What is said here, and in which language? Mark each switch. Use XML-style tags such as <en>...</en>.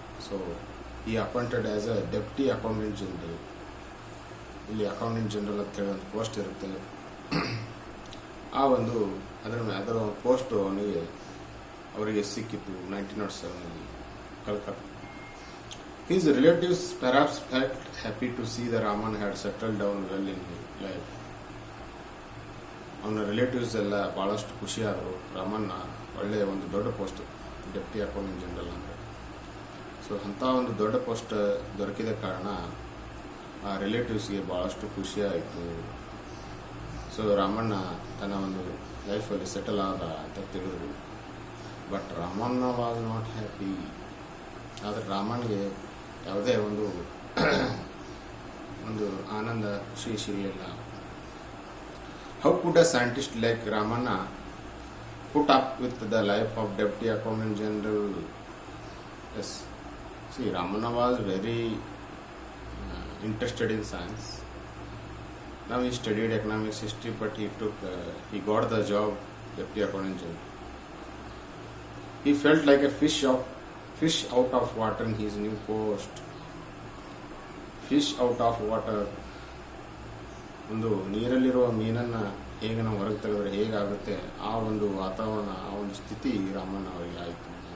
<en>So ಈ appointed as a deputy accountant general.</en> <kn>ಇಲ್ಲಿ accountant general ಅಂತ ಹೇಳಿ ಒಂದು ಪೋಸ್ಟ್ ಇರುತ್ತೆ. ಆ ಒಂದು ಅದರ ಪೋಸ್ಟು ಅವರಿಗೆ ಸಿಕ್ಕಿತ್ತು 1907 Calcutta.</kn> <en>His relatives perhaps felt happy to see that Raman had settled down well in his life.</en> <kn>ಅವನ ರಿಲೇಟಿವ್ಸ್ ಎಲ್ಲ ಭಾಳಷ್ಟು ಖುಷಿಯಾದರು. ರಾಮಣ್ಣ ಒಳ್ಳೆಯ ಒಂದು ದೊಡ್ಡ ಪೋಸ್ಟ್, ಡೆಪ್ಟಿ ಅಕೌಂಟೆಂಟ್ ಜನರಲ್ ಅಂದರೆ. ಸೊ ಅಂಥ ಒಂದು ದೊಡ್ಡ ಪೋಸ್ಟ್ ದೊರಕಿದ ಕಾರಣ ಆ ರಿಲೇಟಿವ್ಸ್ಗೆ ಭಾಳಷ್ಟು ಖುಷಿಯಾಯಿತು. ಸೊ ರಾಮಣ್ಣ ತನ್ನ ಒಂದು ಲೈಫಲ್ಲಿ ಸೆಟಲ್ ಆದ ಅಂತ ತಿಳಿದ್ರು.</kn> <en>But Ramanna was not happy.</en> <kn>ಆದರೆ ರಾಮಣ್ಗೆ ಯಾವುದೇ ಒಂದು ಆನಂದ, ಖುಷಿ ಸಿಗಲಿಲ್ಲ.</kn> <en>How could a scientist like Ramanna put up with the life of deputy accountant general? Yes, see, Ramanna was very interested in science Now he studied economics history, but he got the job deputy accountant general. He felt like a fish out of water in his new post. Fish out of water.</en> <kn>ಒಂದು ನೀರಲ್ಲಿರುವ ಮೀನನ್ನು ಹೇಗೆ ನಾವು ಹೊರಗೆ ತೆಗೆದ್ರೆ ಹೇಗಾಗುತ್ತೆ ಆ ಒಂದು ವಾತಾವರಣ, ಆ ಒಂದು ಸ್ಥಿತಿ ರಾಮಣ್ಣ ಅವರಿಗೆ ಆಯಿತು.</kn>